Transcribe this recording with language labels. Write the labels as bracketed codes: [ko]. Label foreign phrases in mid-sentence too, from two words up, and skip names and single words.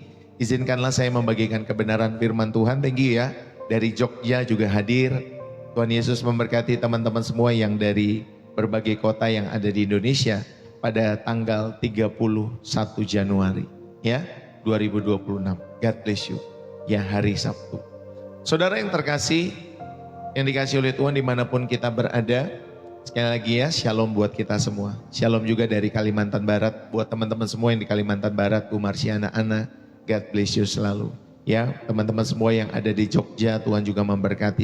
[id] Izinkanlah saya membagikan kebenaran firman Tuhan. [en] Thank you [id] ya. Dari Jogja juga hadir. Tuhan Yesus memberkati teman-teman semua yang dari berbagai kota yang ada di Indonesia pada tanggal 31 Januari ya 2026. [en] God bless you. [id] Ya hari Sabtu. Saudara yang terkasih, yang dikasih oleh Tuhan dimanapun kita berada. Sekali lagi ya, shalom buat kita semua. Shalom juga dari Kalimantan Barat. Buat teman-teman semua yang di Kalimantan Barat, Bu Marsiana Ana, [en] God bless you [id] selalu. Ya, teman-teman semua yang ada di Jogja, Tuhan juga memberkati.